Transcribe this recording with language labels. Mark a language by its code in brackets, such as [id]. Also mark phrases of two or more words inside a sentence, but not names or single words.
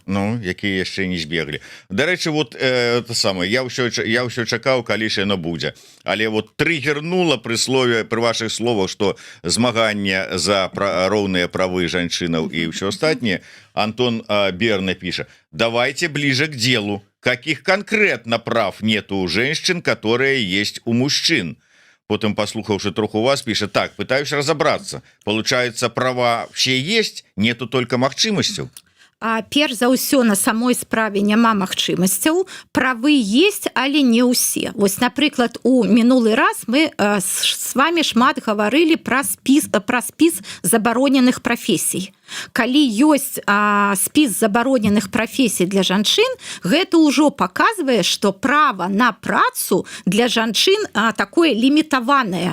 [be] Ну, якія яшчэ не збеглі. Дарэчы, [ru] вот это [be] самае, я ўсё чакаў, калі ж яно будзе. Але вот трыгернула пры вашых словах, што змаганне за роўныя правы жанчынаў і ўсё астатняе. Антон Берна піша: [ru] давайте ближе к делу. Каких конкретно прав нету у женщин, которые есть у мужчин? Потом, [be] послухавши троху вас, [ru] пишет: так, пытаюсь разобраться. Получается, права все есть, нету только магчымасцяў. [be] Перш за ўсё, на самой справе няма магчымасцяў, правы есть, але не ўсе. Вось, напрыклад, у мінулы раз мы [ru] с вами [be] шмат гаварылі пра спіс забароненых прафесій. Калі ёсць спіс забароненых прафесій для жанчын, гэта ўжо паказвае, што права на працу для жанчын такое лімітаванае.